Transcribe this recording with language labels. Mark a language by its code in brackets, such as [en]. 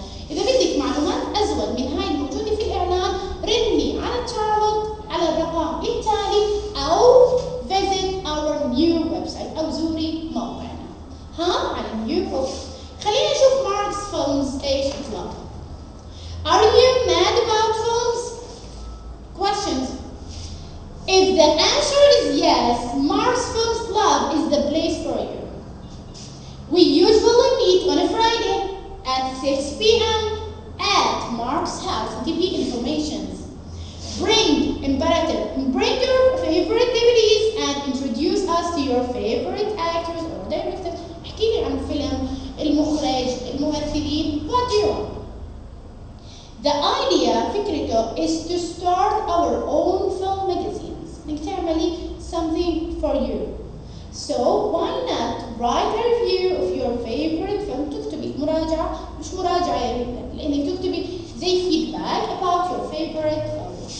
[ar] إذا بدك معلومات أزود من هاي الموجودة في الإعلان رني على Charlotte على الرقم التالي أو [en] visit our new website [ar] أو زوري موقعنا. [en] على new book. [ar] خلينا نشوف ماركس فيلمز ايش بيطلع. [en] Are you mad about films? Questions. If the answer is yes, Mark's Films Club is the place for you. We usually meet on a Friday at 6 p.m. at Mark's house. Give you informations. Bring imperative. Bring your favorite DVDs and introduce us to your favorite actors or directors. [ar] احكي لي عن الفيلم، المخرج، الممثلين. [en] What do you want? The idea فكرته is to start our own film magazines. [ar] انك تعملي [en] something for you. So why not write a review of your favorite film. [ar] تكتبي مراجعة، مش مراجعة لانك تكتبي زي [en] feedback about your favorite film.